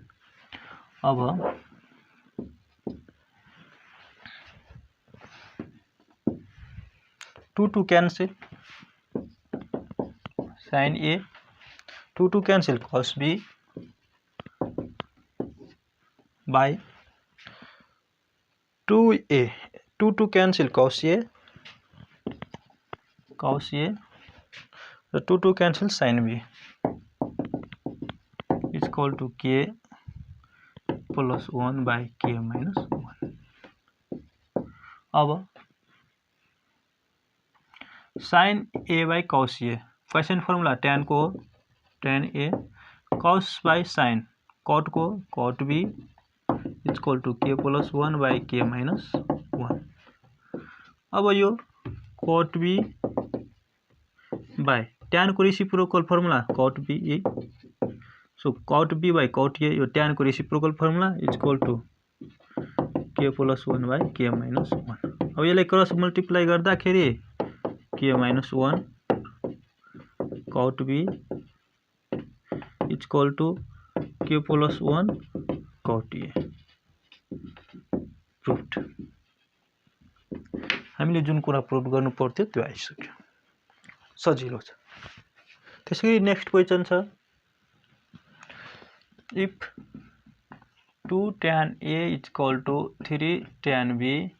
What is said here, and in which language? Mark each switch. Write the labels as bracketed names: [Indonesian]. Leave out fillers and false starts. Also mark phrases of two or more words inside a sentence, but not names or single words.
[English] अब 2 cancel sine A 2 cancel cos B by 2a 2 cancel cos A र 2 cancel sine B equal to k plus 1 by k minus 1. अब sine A by cos A, question formula tan को tan A, cos by sine, cot को cot B equal to k plus 1 by k minus 1. अब यो cot B by tan को reciprocal formula cot B A, so cot B by cot A, यो tan को reciprocal formula equal to k plus 1 by k minus 1. [Nepali] अब यसलाई [English] cross multiply [Nepali] गर्दाखेरि [English] k minus 1 cot B equal to k plus 1 cot A. [Nepali] प्रुफ्ड। हामीले जुन कुरा प्रुफ गर्नु पर्थ्यो त्यो आइसक्यो, सजिलो छ। त्यसैगरी [English] next question [Nepali] छ, [English] if 2 tan A equal to 3 tan B,